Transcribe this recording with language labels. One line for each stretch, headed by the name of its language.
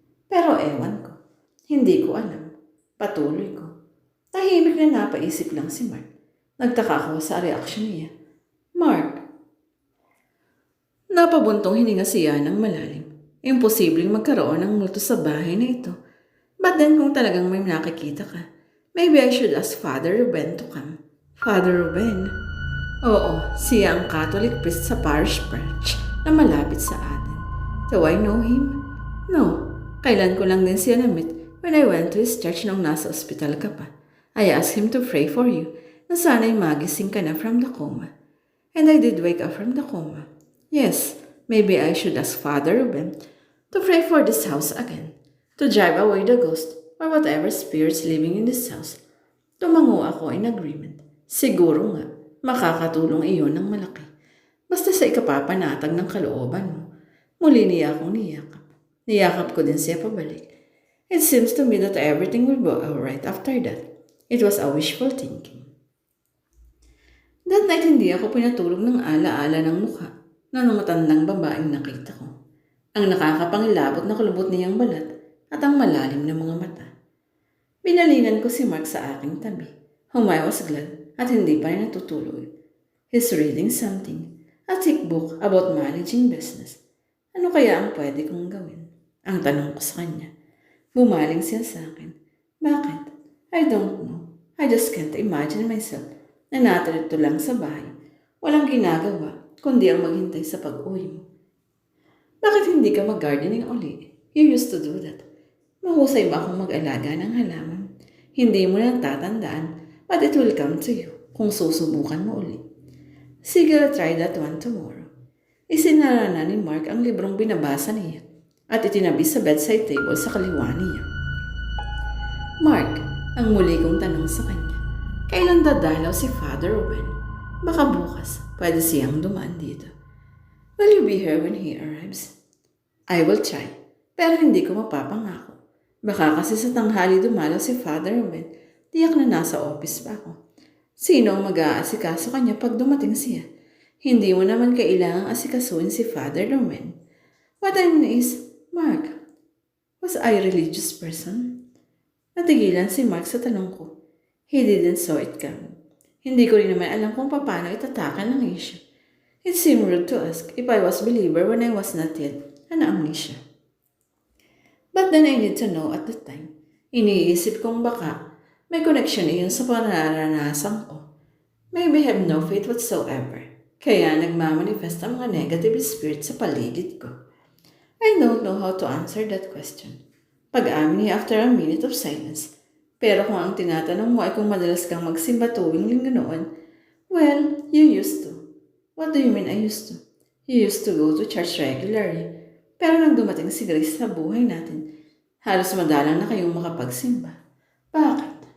Filipino: Pero ewan ko. Hindi ko alam. Patuloy ko. Tahimik na napaisip lang si Mark. Nagtaka ko sa reaksyon niya. Mark. Napabuntong hininga siya ng malalim. Imposibleng magkaroon ng multo sa bahay na ito.
English: But then
Filipino: kung talagang may nakikita ka,
English: maybe I should ask Father Ruben to come. Father Ruben?
Filipino: Oo, siya ang Catholic priest sa parish church na malapit sa atin.
English: Do I know him? No.
Filipino: Kailan ko lang din siya na-meet
English: when I went to his church
Filipino: nung nasa ospital ka pa.
English: I asked him to pray for you
Filipino: na sana'y magising ka na
English: from the coma. And I did wake up from the coma. Yes, maybe I should ask Father Ruben to pray for this house again. To drive away the ghost or whatever spirits living in this house.
Filipino: Tumango ako
English: in agreement.
Filipino: Siguro nga, makakatulong iyon ng malaki. Basta sa ikapapanatag ng kalooban mo. Muli niya akong niyakap. Niyakap ko din siya pabalik.
English: It seems to me that everything will go alright after that. It was a wishful thinking. That night
Filipino: hindi ako pinatulog ng ala-ala ng mukha ng matandang babaeng nakita ko. Ang nakakapangilabot na kulubot niyang balat at ang malalim na mga mata. Binalinan ko si Mark sa aking tabi.
English: Whom I was glad
Filipino: at hindi pa rin natutulog.
English: He's reading something, a thick book about managing business.
Filipino: Ano kaya ang pwede kong gawin? Ang tanong ko sa kanya. Bumaling siya sa akin. Bakit?
English: I don't know. I just can't imagine myself
Filipino: na natirito lang sa bahay. Walang ginagawa, kundi ang maghintay sa pag-uwi mo. Bakit hindi ka mag-gardening uli?
English: You used to do that.
Filipino: Mahusay ba akong mag-alaga ng halaman? Hindi mo lang tatandaan,
English: but it will come to you
Filipino: kung susubukan mo uli. Sige,
English: I'll try that one tomorrow.
Filipino: Isinara na ni Mark ang librong binabasa niya at itinabi sa bedside table sa kaliwa niya. Mark, Ang muli kong tanong sa kanya, kailan dadalaw si Father Ruben? Baka bukas, pwede siyang dumaan dito.
English: Will you be here when he arrives? I will try,
Filipino: pero hindi ko mapapangako. Baka kasi sa tanghali dumalaw si Father Ruben, tiyak na nasa office pa ako. Sino ang mag-aasikaso kanya pag dumating siya? Hindi mo naman kailangang asikasuin si Father Ruben.
English: What I mean is, Mark, was I a religious person?
Filipino: Natigilan si Mark sa tanong ko.
English: He didn't saw it coming.
Filipino: Hindi ko rin naman alam kung paano itatakan ng issue.
English: It seemed rude to ask if I was believer when I was not yet an amnesia. But then I need to know at the time.
Filipino: Iniisip kong baka may connection iyon sa panaranasan ko.
English: Maybe I have no faith whatsoever.
Filipino: Kaya nagmamanifest ang mga negative spirits sa paligid ko.
English: I don't know how to answer that question.
Filipino: Pag-amin niya
English: after a minute of silence.
Filipino: Pero kung ang tinatanong mo ay kung madalas kang magsimba tuwing linggo noon,
English: well, you used to. What do you mean I used to? You used to go to church regularly.
Filipino: Pero nang dumating si Grace sa buhay natin, halos madalang na kayong makapagsimba. Bakit?